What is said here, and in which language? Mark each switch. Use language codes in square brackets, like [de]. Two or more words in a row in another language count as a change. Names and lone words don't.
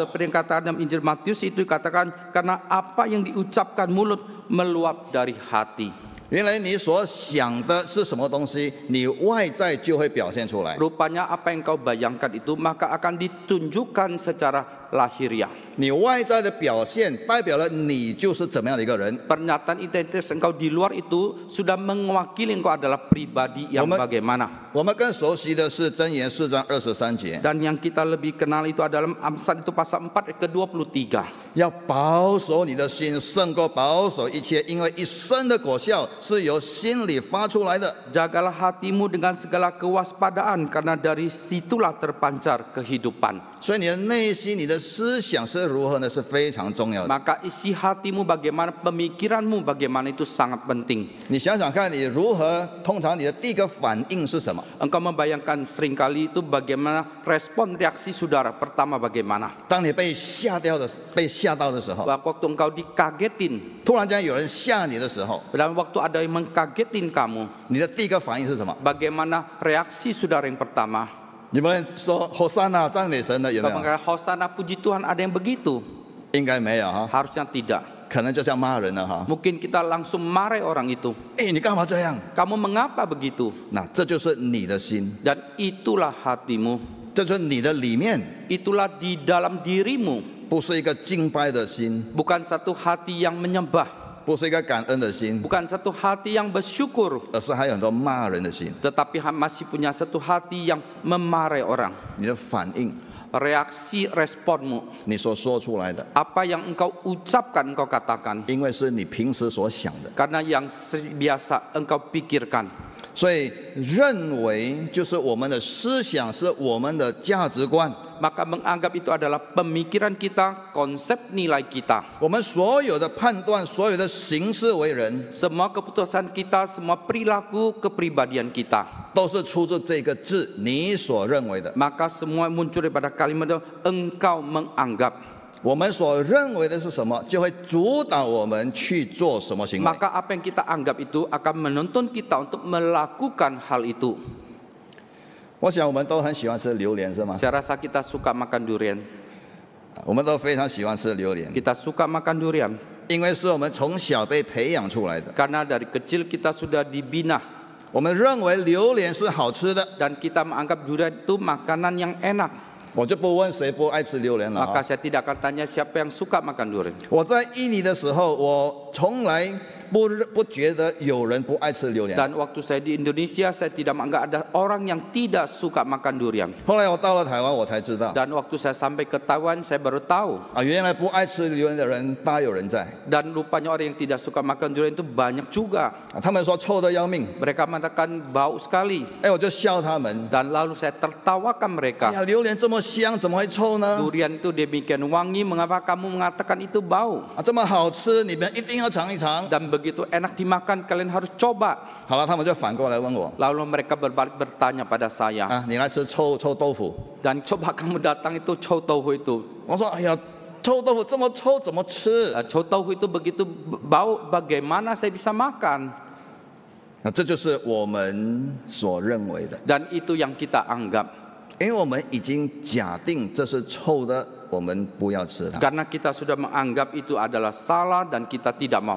[id] Seperti yang kata dalam Injil Matius itu dikatakan, karena apa yang diucapkan mulut meluap dari hati. [zh] 原来你所想的是什么东西，你外在就会表现出来。 [id] Rupanya apa yang kau bayangkan itu maka akan ditunjukkan secara lahiriah. [zh] 你外在的表现代表了你就是怎么样的一个人。 [id] Pernyataan identitas engkau di luar itu sudah mewakili engkau adalah pribadi yang bagaimana. [zh] 我们更熟悉的是箴言4章23节， [id] Dan yang kita lebih kenal itu adalah Amsal itu pasal 4 ayat ke-23. [zh] 要保守你的心，胜过保守一切，因为一生的果效是由心里发出来的。 [id] Jagalah hatimu dengan segala kewaspadaan, karena dari situlah terpancar kehidupan. [zh] 所以你的内心、你的思想是如何呢？是非常重要的。 [id] Maka isi hatimu bagaimana, pemikiranmu bagaimana itu sangat penting. [zh] 你想想看，你如何？通常你的第一个反应是什么？ [id] Engkau membayangkan seringkali itu bagaimana respon reaksi saudara pertama bagaimana? [zh] 当你被吓到的时候， [id] Waktu engkau dikagetin, [zh] 突然间有人吓你的时候， [id] dan waktu ada yang mengkagetin kamu, [zh] 你的第一个反应是什么？ [id] bagaimana reaksi saudara yang pertama? [zh] 你们说“Hosana”赞美神的有没 [id] Engkau [zh] 有？ [id] mengatakan Hosana puji Tuhan, ada yang begitu? [zh] 应该没有哈， [id] Harusnya tidak. [zh] 可能就像骂人了哈。 [id] Mungkin kita langsung marah orang itu. [zh] 哎，你干嘛这样？ [id] Kamu mengapa begitu? [zh] 那这就是你的心， [id] Dan itulah hatimu. [zh] 这就是你的里面， [id] Itulah di dalam dirimu. [zh] 不是一个敬拜的心， [id] Bukan satu hati yang menyembah, [zh] 不是一个感恩的心， [id] bukan satu hati yang bersyukur, [zh] 而是还有很多骂人的心。 [id] tetapi masih punya satu hati yang memarahi orang. [zh] 你的反应， [id] Reaksi responmu, [zh] 你所说出来的， [id] apa yang engkau ucapkan, engkau katakan, [zh] 因为是你平时所想的， [id] karena yang biasa engkau pikirkan. [zh] 所以认为就是我们的思想，是我们的价值观。 [id] Maka menganggap itu adalah pemikiran kita, konsep nilai kita. [zh] 我们所有的判断，所有的行事为人， [id] Semua keputusan kita, semua perilaku kepribadian kita, [zh] 都是出自这个字，你所认为的。 [id] maka semua muncul daripada kalimat itu engkau menganggap. [zh] 我们所认为的是什么，就会主导我们去做什么行为。 [id] Maka apa yang kita anggap itu akan menuntun kita untuk melakukan hal itu. [zh] 我想我们都很喜欢吃榴莲，是吗？ [id] Saya rasa kita suka makan durian. [zh] 我们都非常喜欢吃榴莲， [id] Kita suka makan durian [zh] 因为是我们从小被培养出来的。 [id] karena dari kecil kita sudah dibina [zh] 我们认为榴莲是好吃的， [id] dan kita menganggap durian itu makanan yang enak. [zh] 我就不问谁不爱吃榴莲了 [id] Maka [zh] 啊。 [id] saya tidak akan tanya siapa yang suka makan durian. [zh] 我在印尼的时候，我从来不觉得有人不爱吃榴莲。 [id] Dan waktu saya di Indonesia, saya tidak menganggap ada orang yang tidak suka makan durian. [zh] 后来我到了台湾，我才知道 [id] Dan waktu saya sampai ke Taiwan, saya baru tahu. [zh] 原来不爱吃榴莲的人大有人在 [id] Dan rupanya orang yang tidak suka makan durian itu banyak juga. [zh] 他们说臭得要命， [id] Mereka mengatakan bau sekali. [zh] 我就笑他们。 [id] Dan lalu saya tertawakan [zh] 哎 [id] mereka. [zh] 呀，榴莲这么香，怎么会臭呢？ [id] Durian itu demikian wangi, mengapa kamu mengatakan itu bau? [zh] 这么好吃，你们一定要尝一尝。 [id] Dan begitu enak dimakan, kalian harus coba. [zh] 好了，他们就反过来问我 [id] Lalu mereka berbalik bertanya pada saya. [zh] 啊，你来吃臭豆腐？ [id] Dan coba kamu datang itu chow tofu itu. [zh] 我说，哎呀，臭豆腐这么臭，怎么吃？ [id] Chow tofu itu begitu bau, bagaimana saya bisa makan? [zh] 那这就是我们所认为的， [id] Dan itu yang kita anggap. [zh] 因为我们已经假定这是臭的，我们不要吃它。 [id] Karena kita sudah menganggap itu adalah salah dan kita tidak mau.